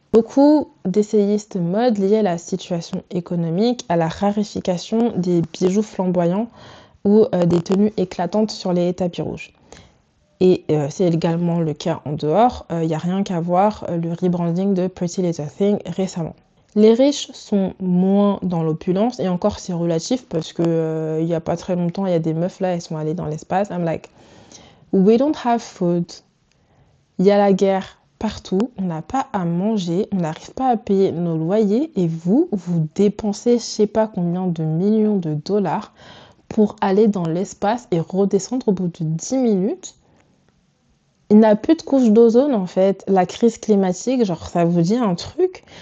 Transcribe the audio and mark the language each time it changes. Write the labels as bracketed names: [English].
[French] Beaucoup d'essayistes mode liés à la situation économique, à la raréfication des bijoux flamboyants ou des tenues éclatantes sur les tapis rouges. Et c'est également le cas en dehors. Il n'y a rien qu'à voir le rebranding de Pretty Little Thing récemment. Les riches sont moins dans l'opulence, et encore c'est relatif parce que il n'y a pas très longtemps, il y a des meufs là, elles sont allées dans l'espace. [English] I'm like, we don't have food. [French] Il y a la guerre partout, on n'a pas à manger, on n'arrive pas à payer nos loyers et vous dépensez je sais pas combien de millions de dollars pour aller dans l'espace et redescendre au bout de 10 minutes. Il n'y a plus de couche d'ozone en fait. La crise climatique, genre ça vous dit un truc?